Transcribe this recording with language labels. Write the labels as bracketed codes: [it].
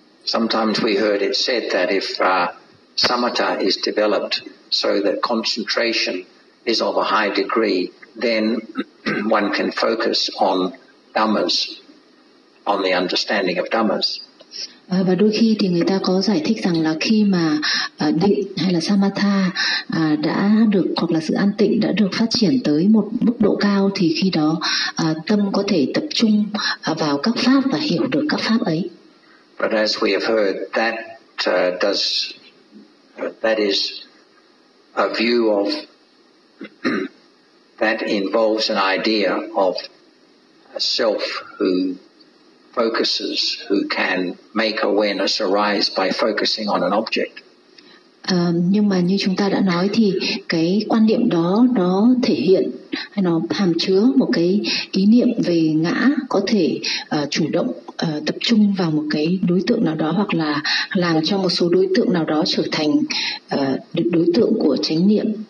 [en] Sometimes we heard it said that if samatha is developed so that concentration is of a high degree, then one can focus on dhammas, on the understanding of dhammas. [vi] Và đôi khi thì người ta có giải thích rằng là khi mà định hay là samatha đã được, hoặc là sự an tịnh đã được phát triển tới một mức độ cao, thì khi đó tâm có thể tập trung vào các pháp và hiểu được các pháp ấy. [en] But as we have heard, that is a view of that involves an idea of a self who focuses, who can make awareness arise by focusing on an object. [vi] Nhưng mà như chúng ta đã nói thì cái quan niệm đó nó thể hiện hay nó hàm chứa một cái ý niệm về ngã có thể chủ động tập trung vào một cái đối tượng nào đó hoặc là làm cho một số đối tượng nào đó trở thành đối tượng của chánh niệm.